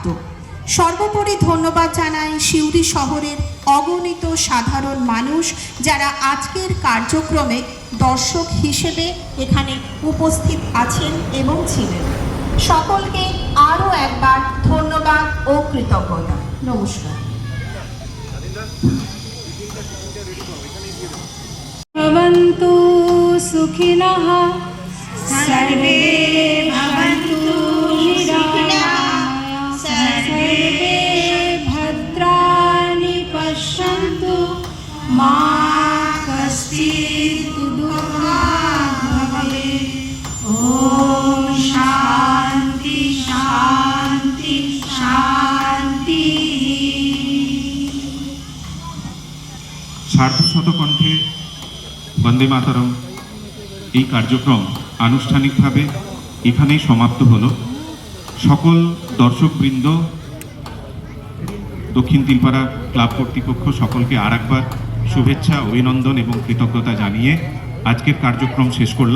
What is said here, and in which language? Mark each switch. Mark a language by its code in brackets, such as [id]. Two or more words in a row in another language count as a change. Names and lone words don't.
[bn] সর্বোপরি ধন্যবাদ জানাই সিউড়ি শহরের অগণিত সাধারণ মানুষ যারা আজকের কার্যক্রমে দর্শক হিসেবে এখানে উপস্থিত আছেন এবং ছিলেন। সকলকে আরও একবার ধন্যবাদ ও কৃতজ্ঞতা। নমস্কার। [sa] भवन्तु सुखिनः सर्वे भवन्तु निरामया सर्वे भद्राणि पश्यन्तु मा कश्चित् दुःखात् भवेत्। ॐ शान्ति शान्ति शान्ति। [bn] সার্ধশতকণ্ঠে বন্দে মাতরম এই কার্যক্রম আনুষ্ঠানিকভাবে এখানেই সমাপ্ত হলো। সকল দর্শকবৃন্দ, দক্ষিণ তিলপাড়া ক্লাব কর্তৃপক্ষ সকলকে আরেকবার শুভেচ্ছা, অভিনন্দন এবং কৃতজ্ঞতা জানিয়ে আজকের কার্যক্রম শেষ করলাম।